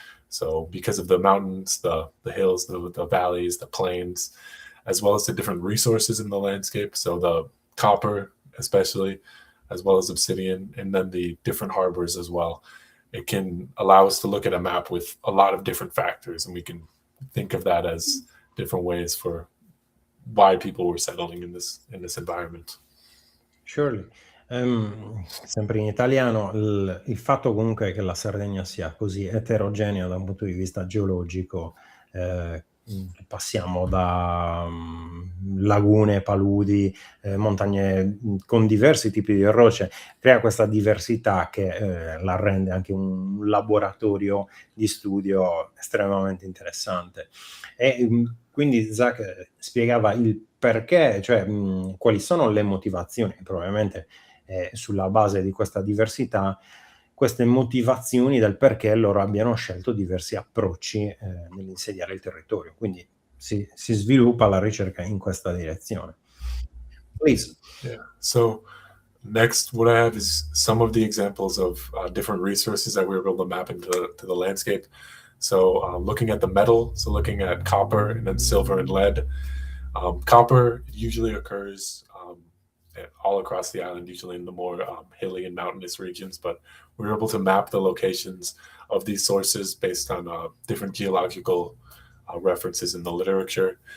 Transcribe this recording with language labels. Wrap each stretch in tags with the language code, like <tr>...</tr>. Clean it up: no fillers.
<en>So because of the mountains, the hills, the valleys, the plains, as well as the different resources in the landscape, so the copper especially, as well as obsidian, and then the different harbors as well, it can allow us to look at a map with a lot of different factors, and we can think of that as different ways for why people were settling in this environment. Surely.</en> <it>Sempre in italiano, il fatto comunque che la Sardegna sia così eterogenea da un punto di vista geologico, passiamo da lagune, paludi, montagne con diversi tipi di rocce, crea questa diversità che la rende anche un laboratorio di studio estremamente interessante. E quindi Zach spiegava il perché, cioè quali sono le motivazioni, probabilmente sulla base di questa diversità, queste motivazioni del perché loro abbiano scelto diversi approcci nell'insediare il territorio. Quindi si sviluppa la ricerca in questa direzione.</it> <en>Please. Yeah. So next, what I have is some of the examples of different resources that we were able to map into the landscape. So looking at the metal, so looking at copper and then silver and lead. Copper usually occurs all across the island, usually in the more hilly and mountainous regions, but we were able to map the locations of these sources based on different geological references in the literature.</en>